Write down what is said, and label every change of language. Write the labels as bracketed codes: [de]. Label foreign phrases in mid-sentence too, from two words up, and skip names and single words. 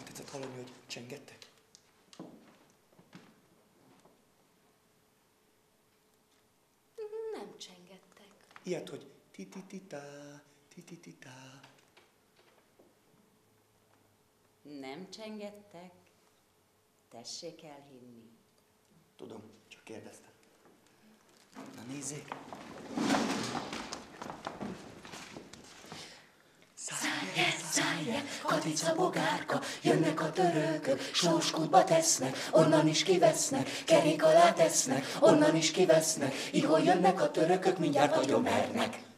[hu] hallani, hogy csengettek? Nem csengettek. Ilyet, hogy ti-ti-ti-tá, ti-ti-ti-tá. Nem csengettek. Tessék elhinni. Tudom, csak kérdeztem. Na nézzék! Szállj, katica bogárka, jönnek a törőkök, sóskútba tesznek, onnan is kivesznek, kerék alá tesznek, onnan is kivesznek, ihol jönnek a törökök, mindjárt agyomernek.